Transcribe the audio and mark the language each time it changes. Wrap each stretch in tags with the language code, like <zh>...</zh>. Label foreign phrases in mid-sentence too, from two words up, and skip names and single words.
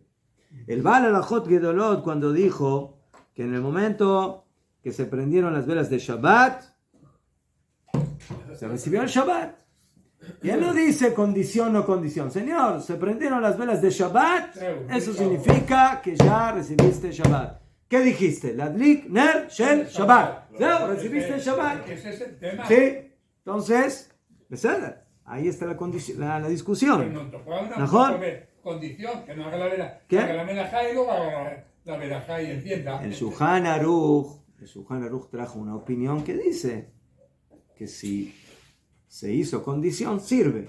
<es>El Baal Alajot Gedolot, cuando dijo que en el momento que se prendieron las velas de Shabbat, se recibió el Shabbat. Y él no dice condición o condición. Señor, se prendieron las velas de Shabbat, eso significa que ya recibiste Shabbat. ¿Qué dijiste?</es> <he>להדליק נר של שבת.</he> <es>¿Recibiste el Shabbat? Ese es el tema. Sí. Entonces, ahí está la discusión. ¿Mejor? Condición, que no haga la vela. Que haga la melajá y luego haga la melajá y encienda. El Shulchan Aruch trajo una opinión que dice que si se hizo condición, sirve.</es>